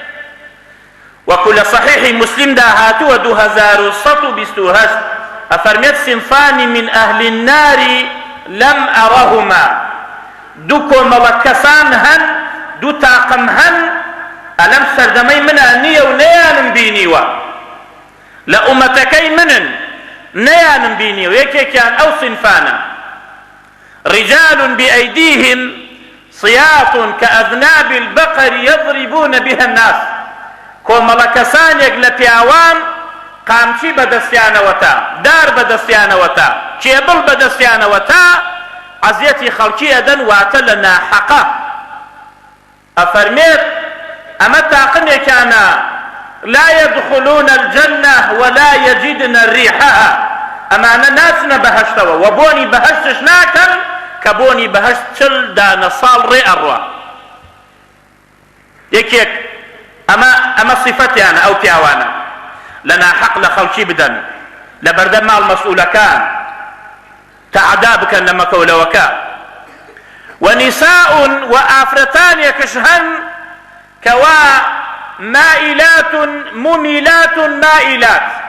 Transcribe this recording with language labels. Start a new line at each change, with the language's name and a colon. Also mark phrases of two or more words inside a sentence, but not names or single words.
Central Kurdish: وەکو لە صەحیحی موسلیمدا هاتووە 2128 ئەفەرمێت
Arabic: صنفانی من ئەهلی النار لەم ئەڕەهما
Central Kurdish: دوو کۆمەڵە کەسان هەن دوو تاقم هەن ئەلەم سەردەمەی منە نییە و نەیانم بینیوە لە ئومەتەکەی منن نەیانم بینیوە یەکێکیان ئەو صنفانە
Arabic: رجال بأيديهم صياط كأذناب البقر يضربون بها الناس
Central Kurdish: کۆمەڵە کەسانێک لە پیاوان قامچی بەدەستیانەوەتا دار بەدەستیانەوەتا کێبڵ بەدەستیانەوەتا عەزیەتی خەڵکی ئەدەن واتە لە ناحەقە ئەفەرمێت ئەمە تاقمێکیانە
Arabic: لا يدخلون الجنة ولا يجدن ريحها
Central Kurdish: ئەمانە ناچنە بەهەشتەوە و بۆنی بەهەشتش ناکەن کە بۆنی بەهەشت 40 دانە ساڵ ڕێ ئەڕوا یەکێک ئەمە صیفەتیانە ئەو پیاوانە لە ناحەق لە خەڵکی بدەن لە بەردەم ماڵ مەسئولەکان تەعەدا بکەن لە مەکەولەوەکە ونساء وآفرتانێکش هەن کەوا
Arabic: مائلات مميلات مائلات